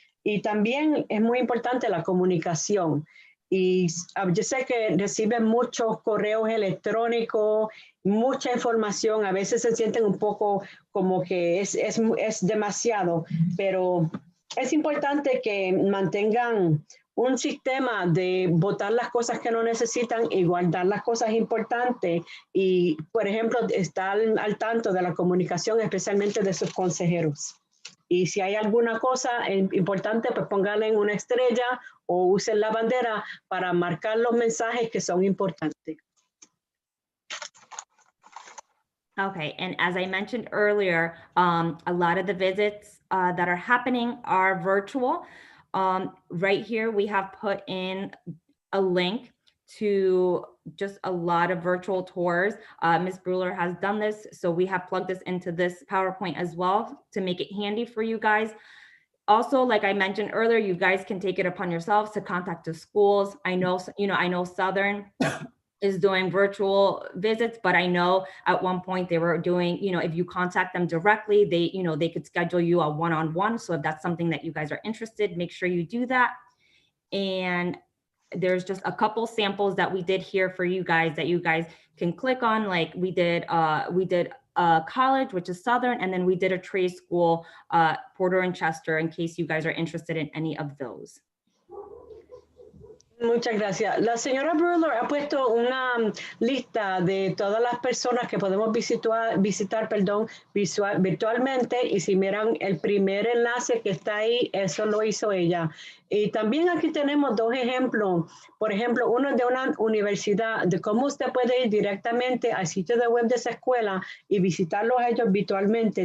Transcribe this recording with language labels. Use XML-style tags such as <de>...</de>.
<es>Y también es muy importante la comunicación. Y yo sé que reciben muchos correos electrónicos, mucha información, a veces se sienten un poco como que es demasiado, pero es importante que mantengan un sistema de botar las cosas que no necesitan y guardar las cosas importantes y, por ejemplo, estar al tanto de la comunicación, especialmente de sus consejeros. Y si hay alguna cosa importante, pues pónganle una estrella o usen la bandera para marcar los mensajes que son importantes.</es> <en>Okay, and as I mentioned earlier, a lot of the visits that are happening are virtual. Right here, we have put in a link to just a lot of virtual tours. Ms. Bruler has done this, so we have plugged this into this PowerPoint as well to make it handy for you guys. Also, like I mentioned earlier, you guys can take it upon yourselves to contact the schools. I know, you know, I know Southern is doing virtual visits, but I know at one point they were doing, you know, if you contact them directly, they, you know, they could schedule you a one-on-one. So if that's something that you guys are interested, make sure you do that. And there's just a couple samples that we did here for you guys that you guys can click on. Like we did a college, which is Southern, and then we did a trade school, Porter and Chester, in case you guys are interested in any of those.</en> <es>Muchas gracias. La señora Bruller ha puesto una lista de todas las personas que podemos visitar virtualmente, y si miran el primer enlace que está ahí, eso lo hizo ella. Y también aquí tenemos dos ejemplos. Por ejemplo, uno de una universidad, de cómo usted puede ir directamente al sitio de web de esa escuela y visitarlos a ellos virtualmente.</es>